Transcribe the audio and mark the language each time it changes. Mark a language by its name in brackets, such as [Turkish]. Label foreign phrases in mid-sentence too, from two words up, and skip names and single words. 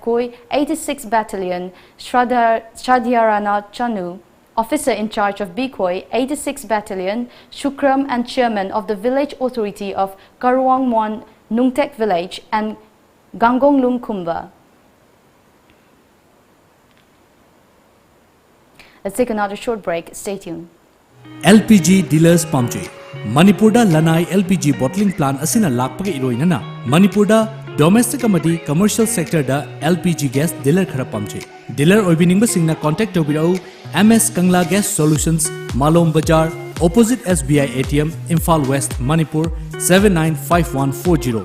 [English] Koi 86 Battalion, Shradhyarana Chanu, Officer in charge of Bikoi 86 Battalion, Shukram and Chairman of the Village Authority of Karuang Muan Nungtek Village and Gangong Lung Kumba. Let's take another short break. Stay tuned. LPG dealers [Manipuri] Pamche. Manipurda Lanai [English] LPG bottling plant [Manipuri] asina lakpage iroinana. Manipurda domestic amadi [English] commercial sector [Manipuri] da [English] LPG gas dealer [Manipuri] khara pamche. Dealer oibining basingna contact tobirau MS Kangla Gas Solutions Malom Bajar opposite SBI ATM, Imphal West, Manipur 795140.